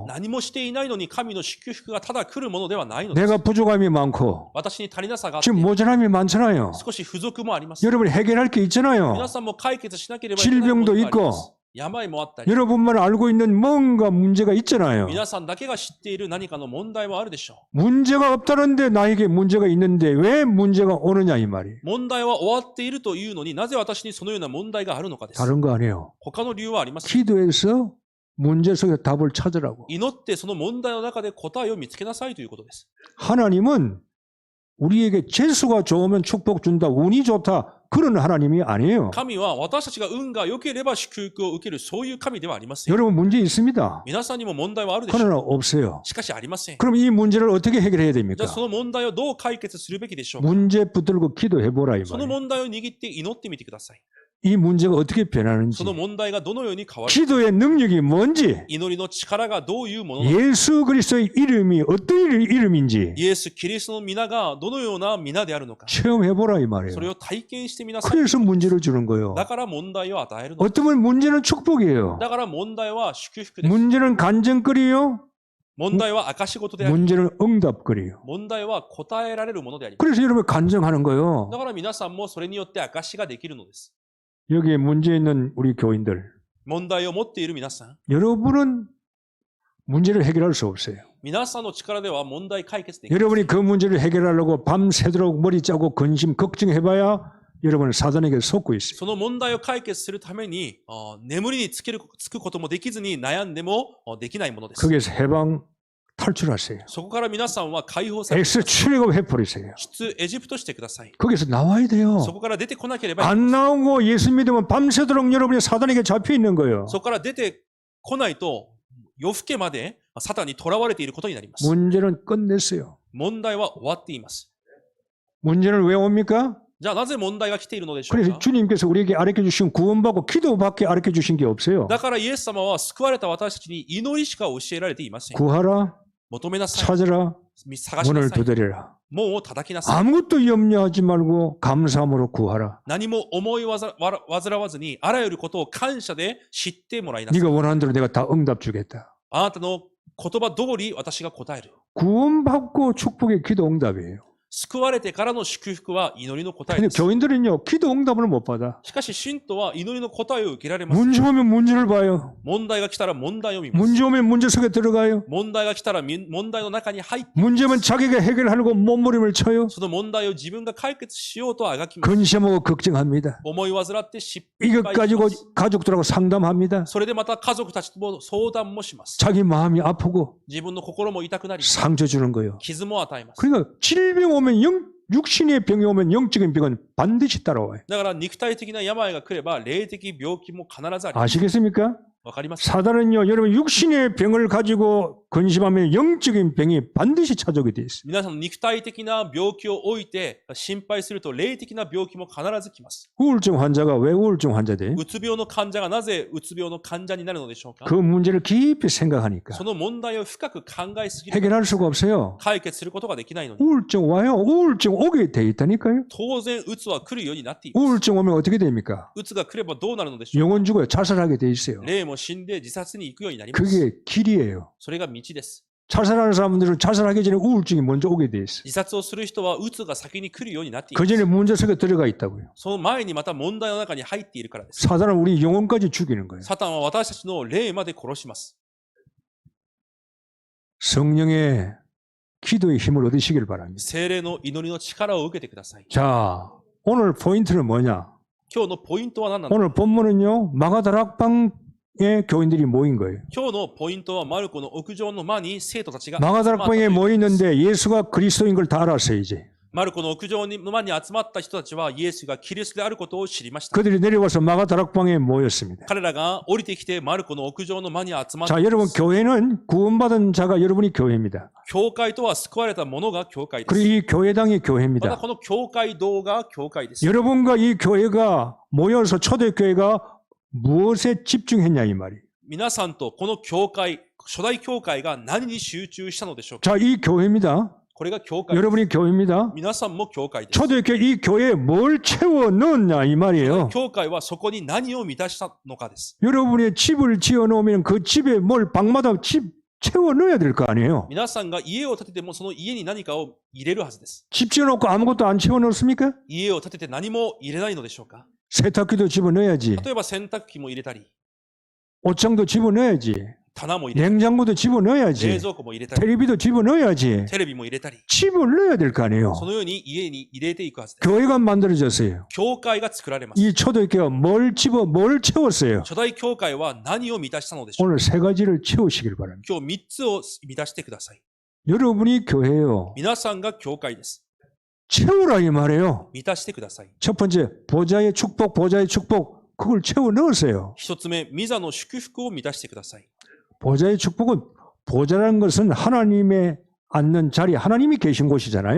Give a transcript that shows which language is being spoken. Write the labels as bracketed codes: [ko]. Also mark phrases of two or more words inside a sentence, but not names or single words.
[ja] 何もしていないのに神の祝福がただ来るものではないのです。 [ko] 내가 부족함이 많고 [ja] 私に足りなさがあって [ko] 지금 모자람이 많잖아요. [ja] 少し不足もあります。 [ko] 여러분이 해결할 게 있잖아요. [ja] 皆さんも解決しなければいけないものがあります。病もあったり、 [ko] 여러분만 알고 있는 뭔가 문제가 있잖아요. [ja] 皆さんだけが知っている何かの問題はあるでしょ [ko] 문제가 없다는데 나에게 문제가 있는데 왜 문제가 오느냐 이 말이에요. [ja] う。問題は終わっているというのになぜ私にそのような問題があるのかです。 [ko] 다른 거 아니에요. [ja] 他の理由はありません。 [ko] 기도해서 문제 속에 답을 찾으라고. [ja] 祈ってその問題の中で答えを見つけなさいということです。 [ko] 하나님은 우리에게 재수가 좋으면 축복 준다, 운이 좋다 그런 하나님이 아니에요. [ja] 神は私たちが運が良ければ祝福を受けるそういう神ではありません。 [ko] 여러분 문제 있습니다. [ja] 皆さんにも問題はあるでしょう。 [ko] 그러나 없어요. [ja] しかしありません。 [ko] 그럼 이 문제를 어떻게 해결해야 [ja] じゃ [ko] 됩니까? [ja] あその問題をどう解決するべきでしょうか？ [ko] 문제 붙들고 기도해보라 이 [ja] その [ko] 말이에요. [ja] 問題を握って祈ってみてください。 [ko] 이 문제가 어떻게 변하는지, [ja] その問題がどのように変わる、 [ko] 기도의 능력이 뭔지, [ja] 祈りの力がどういうものなのか、 [ko] 예수 그리스도의 이름이 어떤 이름인지 [ja] イエス・キリストの皆がどのような皆であるのか、 [ko] 체험해보라 이 [ja] そ [ko] 말이에요. [ja] れを体験してみなさい。 [ko] 그래서 문제를 주는 거예요. [ja] だから問題を与えるの。 [ko] 어쩌면 문제는 축복이에요. [ja] だから問題は祝福です。 [ko] 문제는 간증거리요. [ja] 問題は証事であり、 [ko] 문제는 응답거리요. [ja] 問題は答えられるものであります。 [ko] 그래서 여러분 간증하는 거예요. [ja] だから皆さんもそれによって証しができるのです。 [ko] 여기에 문제 있는 우리 교인들, [ja] 問題を持っている皆さん、 [ko] 여러분은 문제를 해결할 수 없어요. [ja] 皆さんの力では問題解決できない。 [ko] 여러분이 그 문제를 해결하려고 밤새도록 머리 짜고 근심 걱정해봐야 여러분은 사단에게 속고 있어요. [ja] その問題を解決するために眠りにつくこともできずに悩んでもできないものです。 [ko] 거기에서 해방 탈출하세요. [ja] そこから皆さんは解放され、 [ko] 엑스 출애굽 해버리세요. [ja] 出エジプトしてください。 [ko] 거기서 나와야 돼요. [ja] そこから出てこなければいけない。 [ko] 안 나오고 예수 믿으면 밤새도록 여러분이 사단에게 잡혀 있는 거예요. [ja] そこから出てこないと夜更けまでサタンに囚われていることになります。 [ko] 문제는 끝냈어요. [ja] 問題は終わっています。 [ko] 문제는 왜 옵니까? [ja] じゃあなぜ問題が来ているのでしょう [ko] 그래서 [ja] か？ [ko] 주님께서 우리에게 가르쳐 주신 구원받고 기도밖에 가르쳐 주신 게 없어요. [ja] だからイエス様は救われた私たちに祈りしか教えられていません。 [ko] 구하라, [ja] 求めなさい。 [ko] 찾으라, [ja] 探しな [ko] 문을 [ja] さい。 [ko] 두드리라. [ja] 門を叩きなさい。 [ko] 아무것도 염려하지 말고 감사함으로 구하라. [ja] 何も思い煩わずにあらゆることを感謝で知ってもらいなさい。 [ko] 네가 원하는 대로 내가 다 응답 주겠다. [ja] あなたの言葉通り私が答える。 [ko] 구원받고 축복의 기도 응답이에요. [ja] 救われてからの祝福は祈りの答え [ko] 근데 [ja] です。 [ko] 교인들은요, 기도 응답을 못 받아. [ja] しかし、信徒は祈りの答えを受けられます。 [ko] 문제 오면 문제를 봐요. [ja] 問題が来たら問題を見ます。 [ko] 문제 오면 문제 속에 들어가요. [ja] 問題が来たら問題の中に入って、 [ko] 문제면 자기가 해결하려고 몸부림을 쳐요. [ja] その問題を自分が解決しようとあがきます。 [ko] 근심하고 걱정합니다. [ja] 思い煩って失 [ko] 이것 [ja] 敗し [ko] 가지고 [ja] ます。 [ko] 가족들하고 상담합니다. [ja] それでまた家族たちとも相談もします。 [ko] 자기 마음이 아프고 [ja] 自分の心も痛くなり、 [ko] 상처 주는 거예요. [ja] 傷も与えます。 [ko] 그러니까 질병 오면 육신의 병이 오면 영적인 병은 반드시 따라와요. [ja] だから肉体的な病が来れば霊的病気も必ずあります。 [ko] 아시겠습니까? [ja] わかりますか？ [ko] 사단은요, 여러분 육신의 병을 가지고 근심하면 영적인 병이 반드시 찾아오게 돼 있어요. [ja] 皆さんの肉体的な病気を置いて心配すると霊的な病気も必ず来ます。 [ko] 우울증 환자가 왜 우울증 환자 돼? [ja] うつ病の患者がなぜうつ病の患者になるのでしょうか？ [ko] 그 문제를 깊이 생각하니까 [ja] その問題を深く考えすぎると [ko] 해결할 수가 없어요. [ja] 解決することができないのに、 [ko] 우울증 와요. 우울증 오게 돼 있다니까요. [ja] 当然うつは来るようになっています。 [ko] 우울증 오면 어떻게 됩니까? [ja] うつが来ればどうなるのでしょうか？ [ko] 영혼 죽어요. 자살하게 돼 있어요. [ja] 霊も死んで自殺に行くようになります。 [ko] 그게 길이에요. [ja] それが道です。 [ko] 자살하는 사람들은 자살하기 전에 우울증이 먼저 오게 돼 있어요. [ja] 自殺をする人はうつが先に来るようになっていま [ko] 그 [ja] す。 [ko] 전에 문제 속에 들어가 있다고요. [ja] その前にまた問題の中に入っているからです。 [ko] 사단은 우리 영혼까지 죽이는 거예요. [ja] サタンは私たちの霊まで殺します。 [ko] 성령의 기도의 힘을 얻으시길 바랍니다. [ja] 聖霊の祈りの力を受けてください。 [ko] 자, 오늘 포인트는 뭐냐? [ja] 今日のポイントは何なのか？ [ko] 오늘 본문은요, 마가다락방에 교인들이 모인 거예요. [ja] 今日のポイントはマルコの屋上の間に生徒たちが [ko] 마가다락방에 모이는데 예수가 그리스도인 걸 다 알았어요, 이제. [ja] マルコの屋上の間に集まった人たちはイエスがキリストであることを知りました。 [ko] 그들이 내려와서 마가다락방에 모였습니다. [ja] 彼らが降りてきてマルコの屋上の間に集まった [ko] 자, [ja] んで [ko] 여러분, [ja] す。 [ko] 교회는 구원받은 자가 여러분이 교회입니다. [ja] 教会とは救われた者が教会で [ko] 그리고 [ja] す。 [ko] 이 교회당이 [ja] また [ko] 교회입니다. [ja] この教会堂が教会です。 [ko] 여러분과 이 교회가 모여서 초대교회가 무엇에 집중했냐 이 말이에요. [ja] 皆さんとこの教会、初代教会が何に集中したのでしょうか？ [ko] 자, 이 교회입니다. [ja] これが教会です。 [ko] 여러분이 교회입니다. [ja] 皆さんも教会です。 [ko] 초대교회 이 교회에 뭘 채워 넣었냐 이 말이에요. [ja] 教会はそこに何を満たしたのかです。 [ko] 여러분의 집을 지어 놓으면 그 집에 뭘 방마다 집 채워 넣어야 될 거 아니에요. [ja] 皆さんが家を建ててもその家に何かを入れるはずです。 [ko] 집 지어 놓고 아무것도 안 채워 넣습니까? [ja] 家を建てて何も入れないのでしょうか？ [ko] 세탁기도 집어 넣어야지. [ja] 例えば洗濯機も入れたり、 [ko] 옷장도 집어 넣어야지. [ja] 棚も入れたり、 [ko] 냉장고도 집어 [ja] 冷 [ko] 넣어야지. [ja] 蔵庫も入れたり、 [ko] 텔레비도 집어 넣어야지. [ja] テレビも入れたり、 [ko] 집을 넣어야 될 거 아니에요. [ja] そのように家に入れていくはずです。 [ko] 교회가 만들어졌어요. [ja] 教会が作られます。 [ko] 이 초대교회가 뭘 채웠어요? [ja] 初代教会は何を満たしたのでしょうか？ [ko] 오늘 세 가지를 채우시길 바랍니다. [ja] 今日3つを満たしてください。 [ko] 여러분이 교회예요. [ja] 皆さんが教会です。 [ko] 채우라 이 말이에요. [ja] 満たしてください。 [ko] 첫 번째 보좌의 축복, 그걸 채워 넣으세요. [ja] 一つ目、御座の祝福を満たしてください。 [ko] 보좌의 축복은 보좌라는 것은 하나님의 앉는 자리, 하나님이 계신 곳이잖아요.